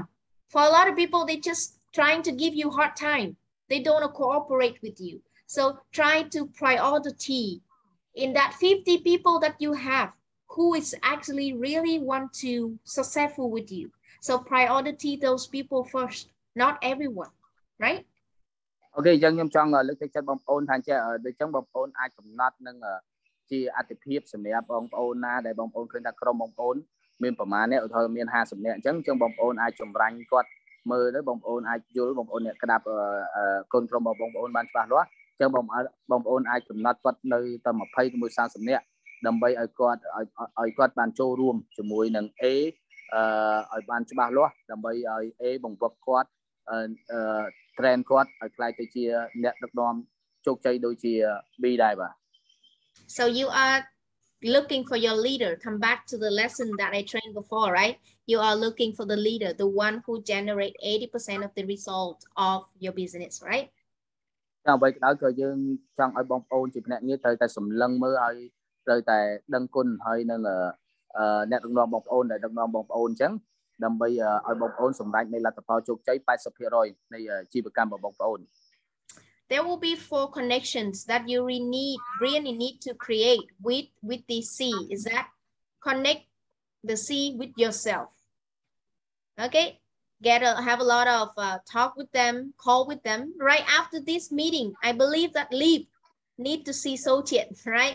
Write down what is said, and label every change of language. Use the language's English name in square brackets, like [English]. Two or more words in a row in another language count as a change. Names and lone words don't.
[English] For a lot of people, they just trying to give you hard time. They don't want to cooperate with you. So try to priority in that 50 people that you have who is actually really want to successful with you. So priority those people first, not everyone, right? [Khmer] អូខេអញ្ចឹងខ្ញុំចង់លើកទឹកចិត្តបងប្អូនថាចេះដូចចឹងបងប្អូនអាចកំណត់នឹងជាអតិភិបសម្រាប់បងប្អូនណាដែលបងប្អូនឃើញថា ក្រុមបងប្អូនមានប្រមាណអ្នកឧទាហរណ៍មាន50នាក់អញ្ចឹងបងប្អូនអាចចម្រាញ់គាត់មើលទៅបងប្អូនអាចយល់បងប្អូនអ្នកក្តាប់កូនក្រុមបងប្អូនបានច្បាស់លាស់អញ្ចឹងបងប្អូនអាចកំណត់គាត់នៅតែ20ទៅ30នាក់ដើម្បីឲ្យគាត់បានចូលរួមជាមួយនឹង A ឲ្យបានច្បាស់លាស់ដើម្បីឲ្យ A បង្វឹកគាត់train គាត់ឲ្យខ្លាយទៅជាអ្នកដឹកនាំជោគជ័យដូចជា B ដែរបាទ [English] So you are looking for your leader. Come back to the lesson that I trained before, right? You are looking for the leader, the one who generate 80% of the result of your business, right? [Khmer] តែអ្វីក៏ដោយក៏យើងចង់ឲ្យបងប្អូនជាភ្នាក់ងារត្រូវតែសម្លឹងមើលឲ្យត្រូវតែដឹងគុណហើយនឹងអ្នកដឹកនាំបងប្អូនដែលដឹកនាំបងប្អូនអញ្ចឹងដើម្បីឲ្យបងប្អូនសម្រេចនៅលទ្ធផលជោគជ័យ 80% នៃជីវកម្មរបស់បងប្អូន [English] There will be 4 connections that you really need to create with the C. Is that connect the C with yourself. Okay, have a lot of talk with them, call with them. Right after this meeting, I believe that Leap need to see Sochiet, right?